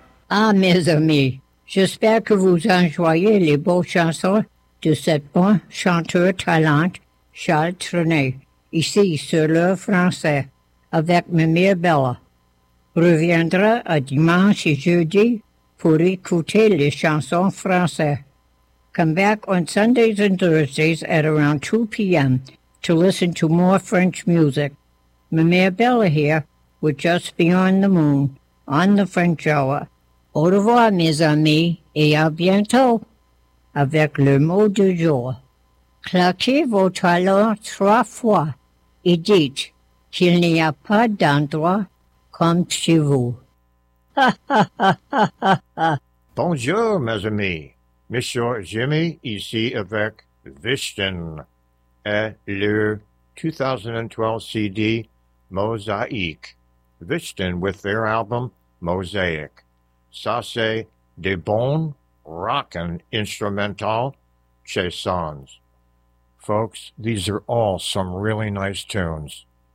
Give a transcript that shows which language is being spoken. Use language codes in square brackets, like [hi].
[fr] Ah, mes amis, j'espère que vous enjoyez les beaux chansons de cette bonne chanteuse talente, Charles Trenet, ici sur le français, avec Mimi Bella. Reviendra à dimanche et jeudi pour écouter les chansons françaises. [en] Come back on Sundays and Thursdays at around 2 p.m. to listen to more French music. Mimi Bella here with Just Beyond the Moon on the French Hour. [fr] Au revoir, mes amis, et à bientôt, avec le mot du jour. Claquez vos talons trois fois et dites qu'il n'y a pas d'endroit comme chez vous. Bonjour, mes amis. Monsieur Jimmy ici avec Vishten et le 2012 CD Mosaïque. [en] Vishten with their album Mosaic. [fr] Ça, c'est des bons rockin' instrumental chansons. [en] Folks, these are all some really nice tunes.